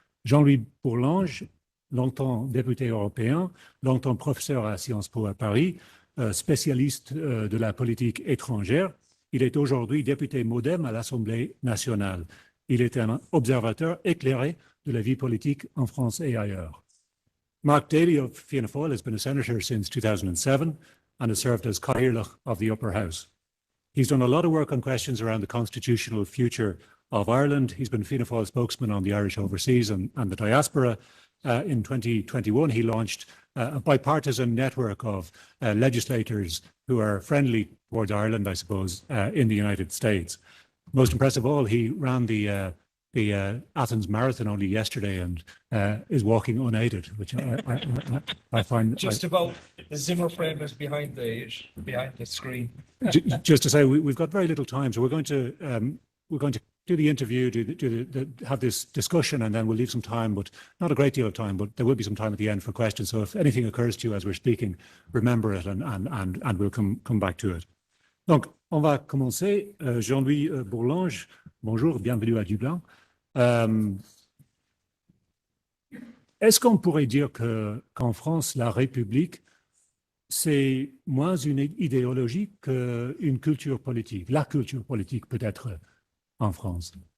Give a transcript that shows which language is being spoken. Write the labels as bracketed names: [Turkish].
[French] Jean-Louis Bourlange, longtemps député européen, longtemps professeur à Sciences Po à Paris, spécialiste de la politique étrangère. Il est aujourd'hui député MoDem à l'Assemblée nationale. Il est un observateur éclairé de la vie politique en France et ailleurs. [English] Mark Daly of Fianna Fáil has been a senator since 2007 and has served as Cathaoirleach of the Upper House. He's done a lot of work on questions around the constitutional future of Ireland. He's been Fianna Fáil spokesman on the Irish overseas and the diaspora. In 2021, he launched a bipartisan network of legislators who are friendly towards Ireland, I suppose, in the United States. Most impressive of all, he ran the Athens Marathon only yesterday and is walking unaided, which I find... Just about the Zimmer frame is behind the screen. Just to say, we've got very little time, so we're going to do the interview, have this discussion, and then we'll leave some time, but not a great deal of time, but there will be some time at the end for questions. So if anything occurs to you as we're speaking, remember it and we'll come back to it. [French] Donc, on va commencer. Jean-Louis Bourlange, bonjour, bienvenue à Dublin. Est-ce qu'on pourrait dire qu'en France, la République, c'est moins une idéologie qu'une culture politique, la culture politique peut-être en France?